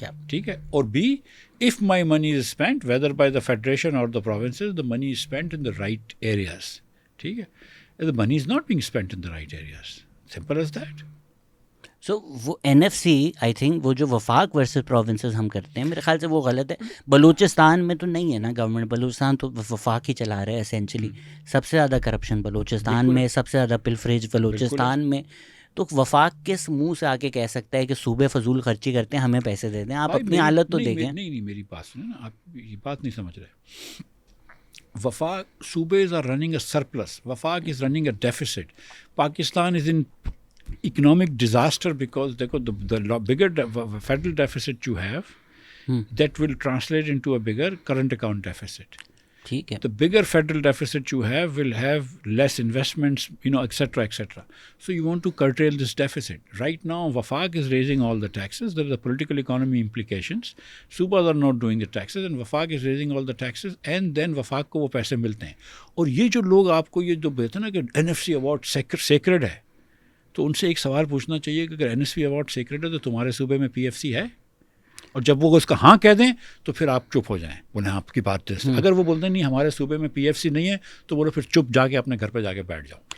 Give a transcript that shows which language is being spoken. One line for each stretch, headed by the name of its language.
Urdu: ٹھیک ہے, اور be
English: if my money is spent whether by the federation or the provinces, the money is spent in the right areas.
Urdu: ٹھیک ہے,
English: the money is not being spent in the right areas. Simple as that.
Urdu: سو وہ NFC I think وہ جو وفاق versus provinces ہم کرتے ہیں میرے خیال سے وہ غلط ہے. بلوچستان میں تو نہیں ہے نا گورنمنٹ, بلوچستان تو وفاق ہی چلا رہے ہیں اسینچلی. سب سے زیادہ کرپشن بلوچستان میں, سب سے زیادہ پلفریج بلوچستان میں. تو وفاق کس منہ سے آ کے کہہ سکتا ہے کہ صوبے فضول خرچی کرتے ہیں ہمیں پیسے دے دیں؟ آپ اپنی حالت تو دیکھیں. نہیں میری بات سنیں نا, آپ یہ بات نہیں سمجھ رہے.
English: وفاق صوبے are running a surplus, وفاق is running a deficit. Pakistan is in economic disaster because the bigger federal deficit you have, that will translate into a bigger current account deficit.
Urdu: ٹھیک ہے.
English: The bigger federal deficit you have will have less investments, etc., etc. So you want to curtail this deficit. Right now, Wafaq is raising all the taxes. There are the political economy implications. Subas are not doing the taxes, and Wafaq is raising all the taxes, and then Wafaq
Urdu: کو وہ پیسے ملتے ہیں. اور یہ جو لوگ آپ کو یہ جو بولتے ہیں نا کہ NFC award sacred ہے, تو ان سے ایک سوال پوچھنا چاہیے کہ اگر NFC award sacred ہے تو تمہارے صوبے میں PFC ہے؟ اور جب وہ اس کا ہاں کہہ دیں تو پھر آپ چپ ہو جائیں, بولیں آپ کی بات. اگر وہ بولتے ہیں نہیں ہمارے صوبے میں PFC نہیں ہے تو بولو پھر چپ جا کے اپنے گھر پہ جا کے بیٹھ جاؤ.